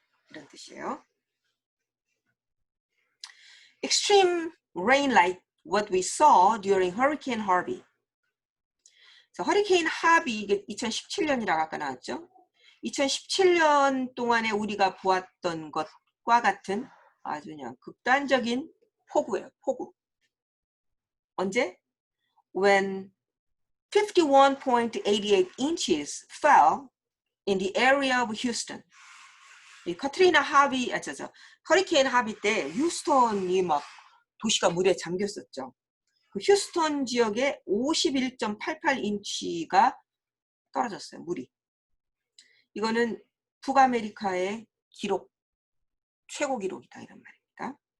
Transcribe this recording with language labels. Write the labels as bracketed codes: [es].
[ko] 이런 뜻이에요. [en] Extreme rain like what we saw during Hurricane Harvey. [ko] 허리케인 하비, 이게 2017년이라고 아까 나왔죠. 2017년 동안에 우리가 보았던 것과 같은 아주 그냥 극단적인 폭우예요. 폭우. 언제? [en] When 51.88 inches fell in the area of Houston. [ko] 이 카트리나 하비, 허리케인 하비 때 휴스턴이 막 도시가 물에 잠겼었죠. 그 휴스턴 지역에 51.88인치가 떨어졌어요. 물이. 이거는 북아메리카의 기록, 최고 기록이다 이런 말입니다.